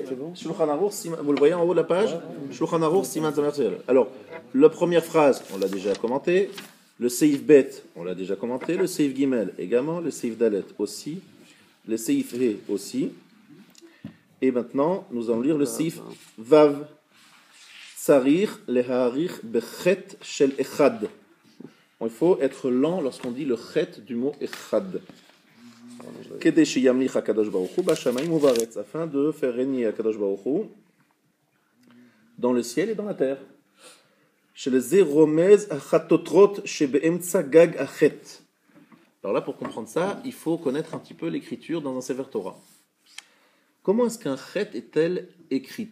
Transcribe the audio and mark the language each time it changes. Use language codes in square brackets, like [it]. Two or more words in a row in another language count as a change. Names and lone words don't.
[fr] Shulchan Aruch, vous le voyez en haut de la page? Shulchan Aruch, [he] סימן, סמך אלף. [fr] Alors, la première phrase, on l'a déjà commenté. Le [he] סעיף ב, [fr] on l'a déjà commenté. Le [he] סעיף ג [fr] également. Le [he] סעיף ד [fr] aussi. Le [he] סעיף ה [fr] aussi. Et maintenant, nous allons lire le [he] סעיף ו. צריך להאריך בחית של אחד. [fr] Il faut être lent lorsqu'on dit le chet du mot echad. [he] כדי שימליך הקדוש ברוך הוא בשמים ובארץ, [fr] afin de faire régner hakadosh baruch hu dans le ciel et dans la terre. Alors là, pour comprendre ça, il faut connaître un petit peu l'écriture dans un [he] ספר תורה. [fr] Comment est-ce qu'un chet est-elle écrit?